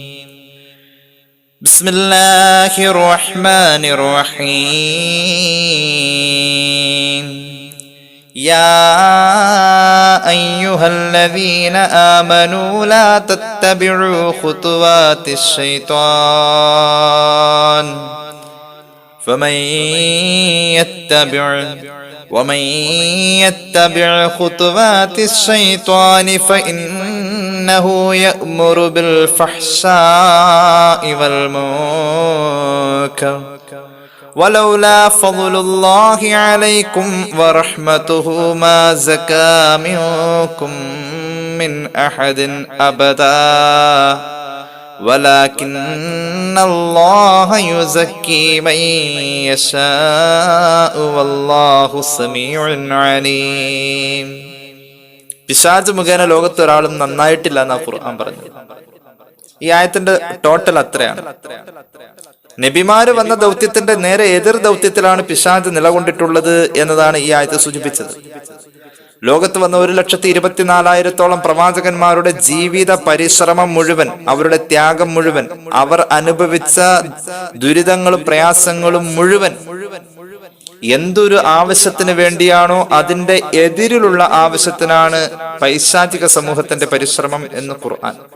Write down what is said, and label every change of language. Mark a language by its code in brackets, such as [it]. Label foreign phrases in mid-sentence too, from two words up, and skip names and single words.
[ar] بسم الله الرحمن الرحيم. يا أيها الذين آمنوا لا تتبعوا خطوات الشيطان ومن يتبع خطوات الشيطان فإنه يأمر بالفحشاء والمنكر ولولا فضل الله عليكم ورحمته ما زكى منكم من أحد أبدا ولكن الله يزكي من يشاء والله سميع عليم. [ml] പിശാച് മുഖേന ലോകത്ത് ഒരാളും നന്നായിട്ടില്ല എന്നാ ഖുർആൻ പറഞ്ഞത്. ഈ ആയത്തിന്റെ ടോട്ടൽ അത്രയാണ്. നബിമാര് വന്ന ദൗത്യത്തിന്റെ നേരെ എതിർ ദൗത്യത്തിലാണ് പിശാച് നിലകൊണ്ടിട്ടുള്ളത് എന്നതാണ് ഈ ആയത്ത് സൂചിപ്പിച്ചത്. ലോകത്ത് വന്ന 1,24,000-ഓളം പ്രവാചകന്മാരുടെ ജീവിത പരിശ്രമം മുഴുവൻ, അവരുടെ ത്യാഗം മുഴുവൻ, അവർ അനുഭവിച്ച ദുരിതങ്ങളും പ്രയാസങ്ങളും മുഴുവൻ എന്തൊരു ആവശ്യത്തിന് വേണ്ടിയാണോ അതിന്റെ എതിരിലുള്ള ആവശ്യത്തിനാണ് പൈശാചിക സമൂഹത്തിന്റെ പരിശ്രമം എന്ന് ഖുർആൻ.